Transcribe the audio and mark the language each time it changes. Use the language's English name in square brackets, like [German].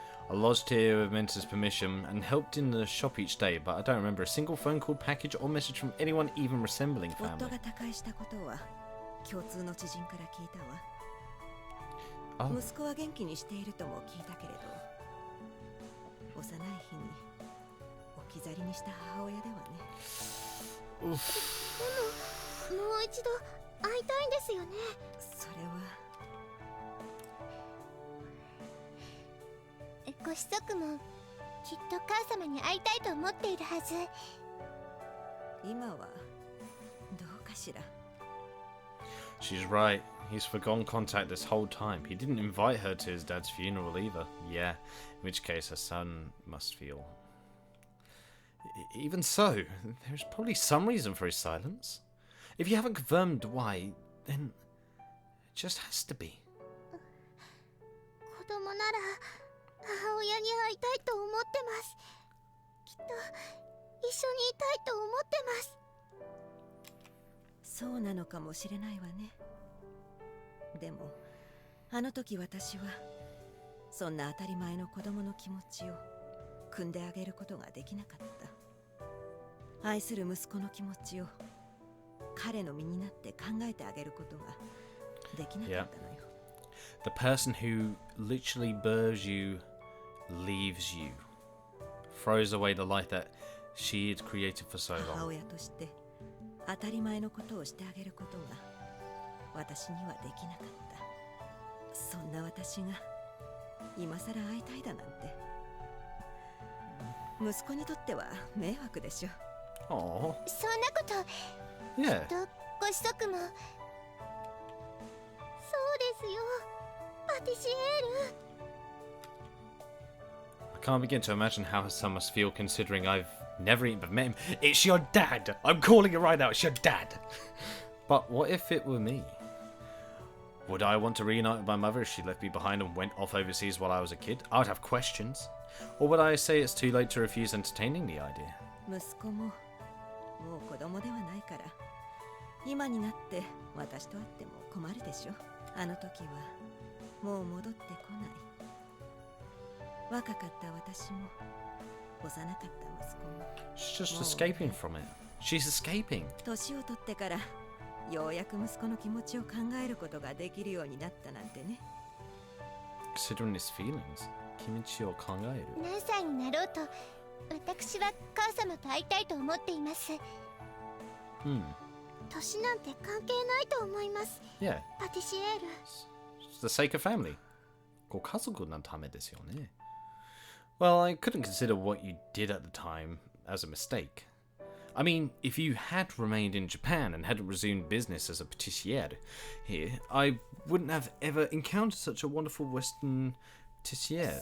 [English] I lodged here with Mentor's permission and helped in the shop each day, but I don't remember a single phone call, package, or message from anyone even resembling [Japanese] 夫 [English] family. [Japanese] が他界したことは共通の知人から聞いたわ。 [English] Oh. [Japanese] 息子は元気にしているとも聞いたけれど、幼い日に置き去りにした母親ではね。でももう一度会いたいんですよね。それはご子息もきっと母様に会いたいと思っているはず。今はどうかしら。 [English] She's right. He's forgone contact this whole time. He didn't invite her to his dad's funeral either. Yeah, in which case her son must feel. Even so, there's probably some reason for his silence. If you haven't confirmed why, then it just has to be. [Japanese] 子供なら母親に会いたいと思ってます。きっと一緒にいたいと思ってます。そうなのかもしれないわね。でもあの時私はそんな当たり前の子供の気持ちを汲んであげることができなかった。愛する息子の気持ちを彼の身になって考えてあげることができなかったのよ。 [English] The person who literally births you leaves you, throws away the life that she had created for so [Japanese] 母 [English] long. [Japanese] 親として当たり前のことをしてあげることが私にはできなかった。そんな私が今さら会いたいだなんて息子にとっては迷惑でしょ。 [English] Aww. [Japanese] そんなこと [English] Yeah. [Japanese] とご子息も。そうですよ、パティシエール。 [English] I can't begin to imagine how her son must feel considering I've never even met him. It's your dad! I'm calling it right now, it's your dad! But what if it were me? Would I want to reunite with my mother if she left me behind and went off overseas while I was a kid? I would have questions. Or would I say it's too late to refuse entertaining the idea? [Japanese] 息子ももう子供ではないから、今になって私と会っても困るでしょ。あの時はもう戻ってこない。若かった私も幼かった息子も。 [English] She's just escaping from it. She's escaping. [Japanese] 年を取ってからようやく息子の気持ちを考えることができるようになったなんてね。 [English] Considering his feelings. [Japanese] 気持ちを考える。何歳になろうと私は母様と会いたいと思っています。年なんて関係ないと思います。 [English] Yeah. [Japanese] パティシエール。 [English] For the sake of family. [Japanese] ご家族のためですよね。 [English] Well, I couldn't consider what you did at the time as a mistake. I mean, if you had remained in Japan and hadn't resumed business as a patissiere here, I wouldn't have ever encountered such a wonderful Western patissiere